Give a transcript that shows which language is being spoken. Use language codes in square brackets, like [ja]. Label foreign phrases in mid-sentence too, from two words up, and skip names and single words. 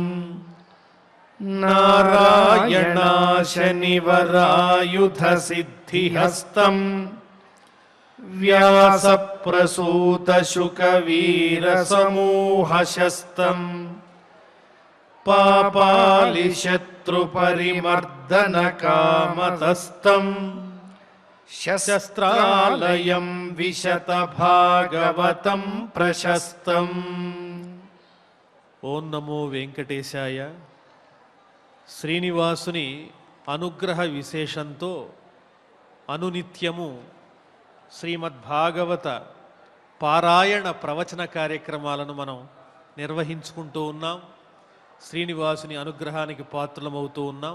[sa] नारायणाशनिवरायुधसिद्धिहस्तम् व्यासप्रसूतशुकवीरसमूहशस्तम् पापालिशत्रुपरिमर्दनकामतस्तम् शस्त्रालयं विशतभागवतं प्रशस्तम्। ఓం నమో వెంకటేశాయ. [te] శ్రీనివాసుని అనుగ్రహ విశేషంతో అనునిత్యము శ్రీమద్భాగవత పారాయణ ప్రవచన కార్యక్రమాలను మనం నిర్వహించుకుంటూ ఉన్నాం. శ్రీనివాసుని అనుగ్రహానికి పాత్రలమవుతూ ఉన్నాం.